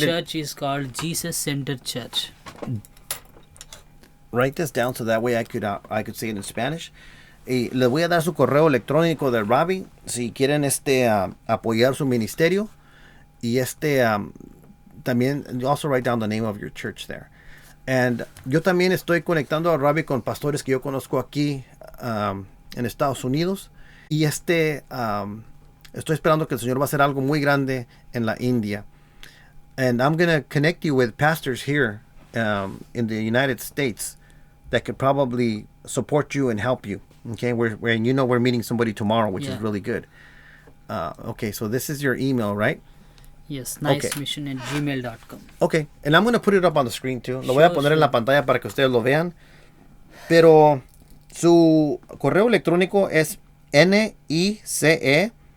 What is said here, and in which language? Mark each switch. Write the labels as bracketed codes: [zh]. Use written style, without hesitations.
[en] church is called Jesus Center Church. Write this down so that way I could say it in Spanish. [es] Y les voy a dar su correo electrónico de Ravi si quieren apoyar su ministerio. Y también [en] you also write down the name of your church there. [es] And yo también estoy conectando a Ravi con pastores que yo conozco aquí en Estados Unidos. Y estoy esperando que el Señor va a hacer algo muy grande en la India. [en] And I'm going to connect you with pastors here in the United States that could probably support you and help you. Okay, and we're meeting somebody tomorrow, which is really good. Okay, so this is your email, right? Yes, nicemission@gmail.com. Okay, and I'm going to put it up on the screen too. [es] Lo voy a poner en la pantalla para que ustedes lo vean. Pero su correo electrónico es @nicemission.com.